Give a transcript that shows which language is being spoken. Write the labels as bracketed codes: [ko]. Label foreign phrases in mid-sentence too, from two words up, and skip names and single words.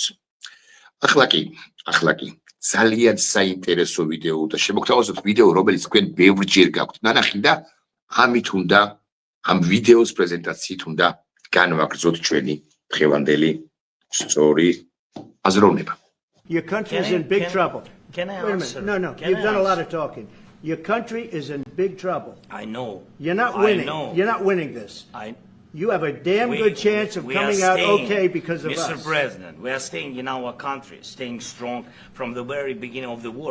[ka] ახლა კი ძალიან საინტერესო ვიდეო და შემოგთავაზოთ ვიდეო, რომელიც თქვენ ბევრჯერ გაქვთ ნანახი და ამით უნდა ამ ვიდეოს პრეზენტაციით უნდა განვაგრძოთ ჩვენი დღევანდელი სწორი აზროვნება. [en] Your country is in big trouble. Can I answer? No, you've done a lot of talking. Your country is in big trouble. I know. You're not winning. I know. You're not winning this. You have a damn good chance of coming out okay because of us. Mr. President, we are staying in our country, staying strong from the very beginning of the war.